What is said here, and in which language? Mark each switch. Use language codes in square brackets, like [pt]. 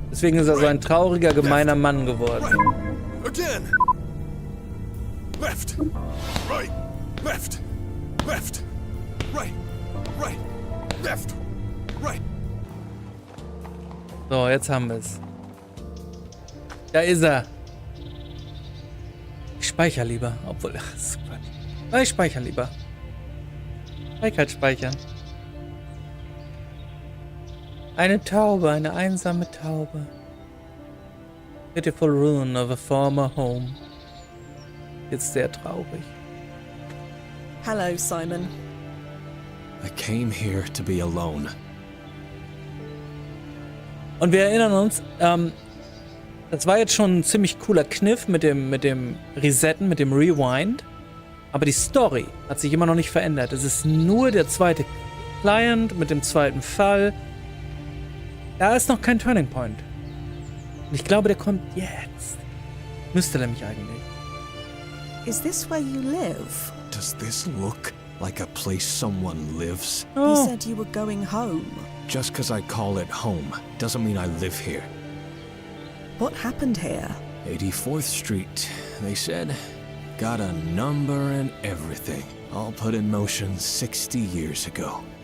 [de] Deswegen ist er so ein trauriger, gemeiner Mann geworden. [en] again, left, right, left, left, right, right, left, right. [de] So, jetzt haben wir es. Da ist er. Ich speichere lieber. Obwohl, ach, das ist Quatsch. Ich speichere lieber. Ich halt speichern. Eine Taube, eine einsame Taube. [en] Pitiful ruin of a former home. [de] Jetzt sehr traurig. [en] Hello, Simon. I came here to be alone. [de] Und wir erinnern uns, das war jetzt schon ein ziemlich cooler Kniff mit dem Resetten, mit dem Rewind. Aber die Story hat sich immer noch nicht verändert. Es ist nur der zweite Client mit dem zweiten Fall. Da ist noch kein Turning Point. Und ich glaube, der kommt jetzt. Müsste nämlich eigentlich. [en] Is this where you live? Does this look like a place someone lives? You said you were going home. Just because I call it home doesn't mean I live here. What happened here? 84th Street, they said. Got a number and everything. All put in motion 60 years ago.